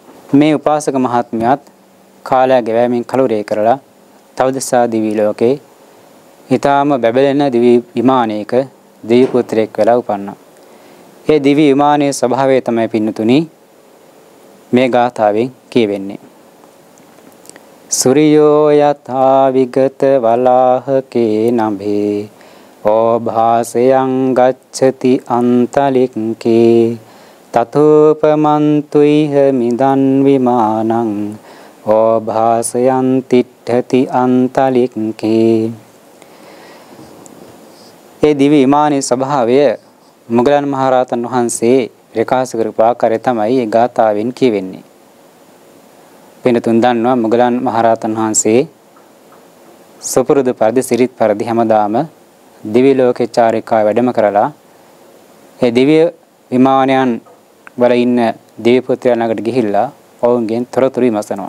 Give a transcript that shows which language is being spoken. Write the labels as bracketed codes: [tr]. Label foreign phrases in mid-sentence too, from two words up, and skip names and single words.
[si] මේ උපාසක මහත්මයාත් කාලය ගෙවෑමෙන් කලුරේ කරලා තවදසා දිවි ලෝකේ ඊටාම බැබලෙන දිවි විමානයක දෙවි පුත්‍රයෙක් වෙලා උපන්නා. ඒ දිවි විමානයේ ස්වභාවය තමයි පින්නතුනි මේ ගාථාවෙන් කියවෙන්නේ. [pi] සූර්යෝ යථා විගත වලාහකේ නභේ ඕභාසයං ගච්ඡති අන්තලික්කේ තතෝපමන්තුයිහ මිදන් විමානං ඕභාසයන් තිට්ඨති අන්තලික්කේ. [si] ඒ දිවි විමානයේ ස්වභාවය මුගලන් මහරහතන් වහන්සේ ප්‍රකාශ කරපු ආකාරය තමයි ඒ ගාථාවෙන් කියවෙන්නේ. වෙනතුන් දන්නවා මුගලන් මහරහතන් වහන්සේ සුපුරුදු පරිදි සිරිත් පරිදි හැමදාම දිවි ලෝකේ චාරිකා වැඩම කරලා ඒ දිව්‍ය විමානයන් වල ඉන්න දිව්‍ය පුත්‍රයන් ළඟට ගිහිල්ලා ඔවුන්ගෙන් තොරතුරු විමසනවා.